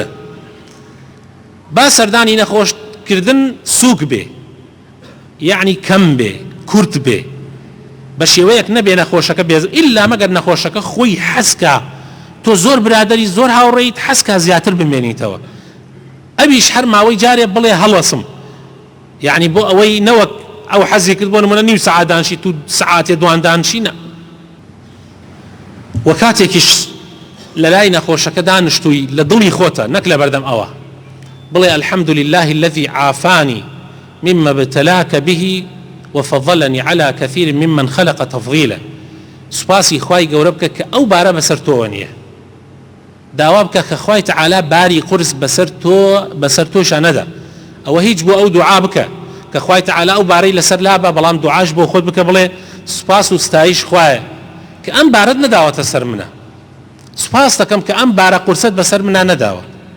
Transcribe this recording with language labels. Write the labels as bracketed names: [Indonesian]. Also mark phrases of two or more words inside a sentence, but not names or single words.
[Central Kurdish] با سەردانی نەخۆشکردن سووک بێ يعني کەم بێ کورت بێ بە شێوەیەک نەبێ نەخۆشەکە بێز ئیلا مەگەر نەخۆشەکە خۆی حەسکە تۆ زۆر برادری زۆر هاوڕێیت حەسکە زیاتر بمێنیتەوە ئەویش هەر ماوەی جارێ بڵێ هەڵەسم یعنی بۆ ئەوەی نەوەک ئەو حەزی کرد بۆ نمونە نیو سەعات دانشی تو سەعاتێ دوان دانشی نە و کاتێکیش لە لای نەخۆشەکە دانیشتووی لە دڵی خۆتە نەک لە بەردەم ئەوە بڵێ [Arabic] الحمد لله الذي عافاني مما ابتلاك به وفضلني على كثير ممن خلق تفضيلا [Central Kurdish] سپاسی خوای گەورە بکە کە ئەو بارە بەسەر تۆ نییە داوا بکە کە خوای تەعالا باری قورس بەسەر تۆشە نەدا ئەوە هیچ بۆ ئەو دوعا بکە کە خوای تەعالا ئەو بارەی لەسەر لابە بەڵام دوعاش بۆ خۆت بکە بڵێ سوپاس و ستایش خوایە کە ئەم بارەت نەداوەتە سەر منە سوپاس دەکەم کە ئەم بارە قورسەت بەسەر منە نەداوە